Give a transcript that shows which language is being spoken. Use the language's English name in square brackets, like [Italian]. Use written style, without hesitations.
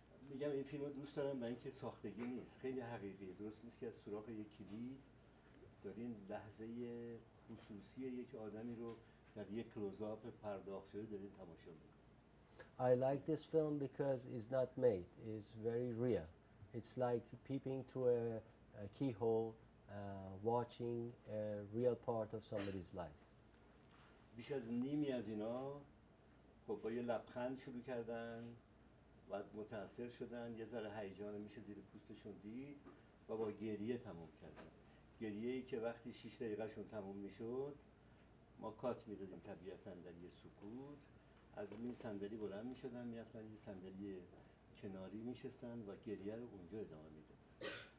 [Persian] میگم این فیلم رو دوست دارم برای اینکه ساختگی نیست، خیلی حقیقیه. درست نیست که از سراغ یک کلید دارین لحظه خصوصی یک آدمی رو در یک کلوزآپ پرداخت شده دارین تماشا میکنید. [English] I like this film because it's not made. It's very real. It's like peeping through a keyhole, watching a real part of somebody's life. [Persian] بیش از نیمی از اینا با یه لبخند شروع کردن و متاثر شدن، یه ذره هیجان میشه زیر پوستشون دید و با گریه تموم کردن. گریه‌ای که وقتی 6 دقیقه‌شون تموم میشد ما کات میدادیم طبیعتاً در یه سکوت، از این صندلی بلند میشدن میرفتن یه صندلی کناری میشستن و گریه رو اونجا ادامه میدادن.